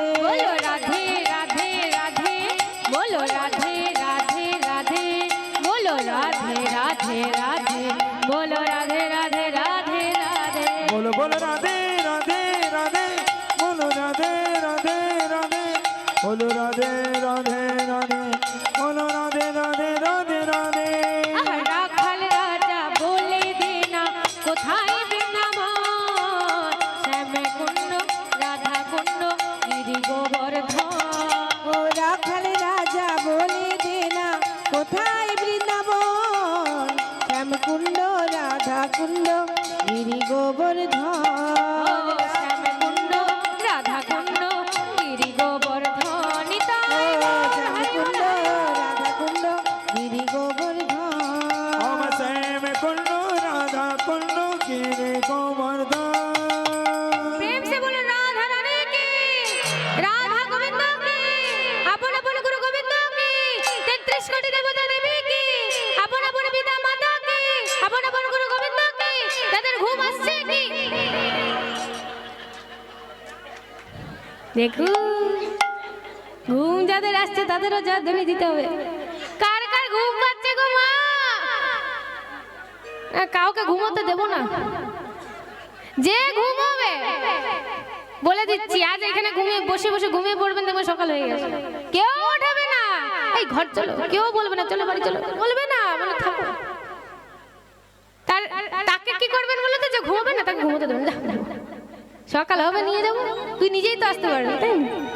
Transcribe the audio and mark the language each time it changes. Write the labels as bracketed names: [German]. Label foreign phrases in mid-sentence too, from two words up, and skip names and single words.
[Hindi] बोलो राधे राधे राधे बोलो राधे राधे राधे बोलो राधे राधे राधे बोलो राधे राधे राधे राधे बोलो बोलो राधे राधे राधे बोलो राधे राधे राधे बोलो राधे राधे राधे बोलो राधे राधे राधे राधे [Bangla] রাখাল রাজা বলে দে না কোথায় বৃন্দাবন শ্যাম কুণ্ড রাধা কুণ্ড গিরি গোবর্ধন ও রাখাল রাজা বলে দে না কোথায় বৃন্দাবন শ্যাম কুণ্ড রাধা কুণ্ড গিরি গোবর্ধন শ্যাম কুণ্ড রাধা কুণ্ড গিরি গোবর্ধন নিতাই ও শ্যাম কুণ্ড রাধা কুণ্ড গিরি গোবর্ধন [Hindi] हम श्याम कुंड राधा कुंड गिरे गोवर्धन प्रेम से बोलो राधा रानी की राधा गोविंद की अपन अपन गुरु गोविंद की 33 कोटि देवता देवी की अपन अपन पिता माता की अपन अपन गुरु गोविंद की [Bangla] তাদের ঘুম আসছে কি দেখো ঘুম যাদের আসছে তাদেরও যা ধরে দিতে হবে কার কার ঘুম পাচ্ছে গো মা কাউকে ঘুমোতে দেব না যে ঘুমোবে বলে দিচ্ছি আজ এখানে ঘুমিয়ে বসে বসে ঘুমিয়ে পড়বেন দেখবেন সকাল হয়ে গেছে কেউ উঠবে না এই ঘর চলো কেউ বলবে না চলো বাড়ি চলো বলবে না মানে থাকো তার তাকে কি করবেন বলে তো যে ঘুমোবে না তাকে ঘুমোতে দেবেন যা সকাল হবে নিয়ে যাবো তুই নিজেই তো আসতে পারবি তাই না?